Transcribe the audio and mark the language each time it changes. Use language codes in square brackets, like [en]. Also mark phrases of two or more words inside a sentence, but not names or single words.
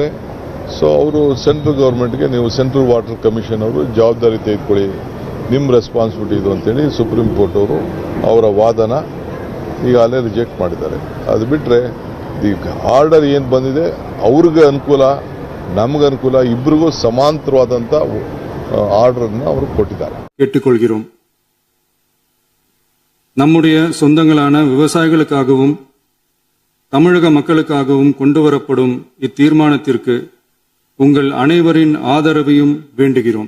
[kn] ಸೊ ಅವರು [en] central government, [kn] ನೀವು ಸೆಂಟ್ರಲ್ ವಾಟರ್ ಕಮಿಷನ್ ಅವರು ಜವಾಬ್ದಾರಿ ತೆಗೆದುಕೊಳ್ಳಿ, ನಿಮ್ಮ ರೆಸ್ಪಾನ್ಸಿಬಿಲಿಟಿ ಇದು ಅಂತೇಳಿ ಸುಪ್ರೀಂ ಕೋರ್ಟ್ ಅವರು ಅವರ ವಾದನ ಈಗಾಗಲೇ ರಿಜೆಕ್ಟ್ ಮಾಡಿದ್ದಾರೆ. ಅದು ಬಿಟ್ಟರೆ ಈಗ ಆರ್ಡರ್ ಏನು ಬಂದಿದೆ ಅವ್ರಿಗೆ ಅನುಕೂಲ, ನಮಗೆ ಅನುಕೂಲ, ಇಬ್ಬರಿಗೂ ಸಮಾಂತರವಾದಂಥ [ta] ஆர்டர்னு அவர் கொட்டிட்டார். கேட்டுக்கொள்கிறோம். நம்முடைய சொந்தங்களான விவசாயிகளுக்காகவும் தமிழக மக்களுக்காகவும் கொண்டுவரப்படும் இத்தீர்மானத்திற்கு உங்கள் அனைவரின் ஆதரவையும் வேண்டுகிறோம்.